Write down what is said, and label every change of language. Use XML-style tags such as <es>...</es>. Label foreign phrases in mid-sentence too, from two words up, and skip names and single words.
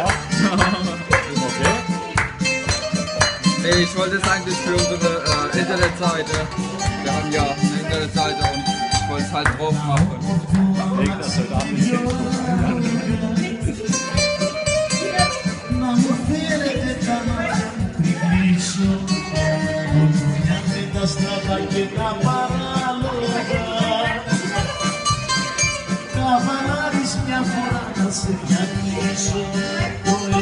<de>Okay. Ich wollte es eigentlich für unsere Internetseite. Wir haben ja eine Internetseite und ich wollte es halt drauf machen. Leg das heute Abend in Facebook.</de> <el>Να μου φέρετε τα μάτια πριν κλείσω, που κουνιάτε τα στραβά και τα παράλογα. Καβαλάρεις μια φορά να σε διαλύσω.</el>